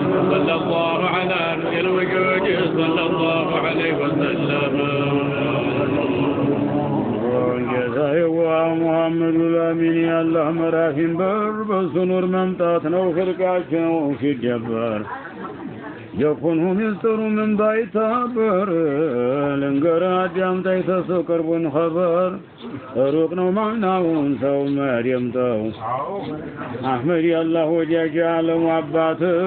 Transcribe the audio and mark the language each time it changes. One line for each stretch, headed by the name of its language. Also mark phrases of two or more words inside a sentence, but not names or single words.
Arabic: صلى الله على نور الوجود، صلى الله عليه وسلم.
Amharic: ጌታዬ ዋ ሙሐመዱ ላሚን ያላህ መራሂም በር በሱ ኑር መምጣት ነው ክልቃቸው ሲደበር። የኩንሁ ሚስጥሩ ምን ባይታበር ልንገር አዳምጠኝ ተሱ ቅርቡን ኸበር ሩቅ ነው ማዕናውን ሰው መድየምጠው። አሕመድ ያላህ ወዳጅ የዓለሙ አባት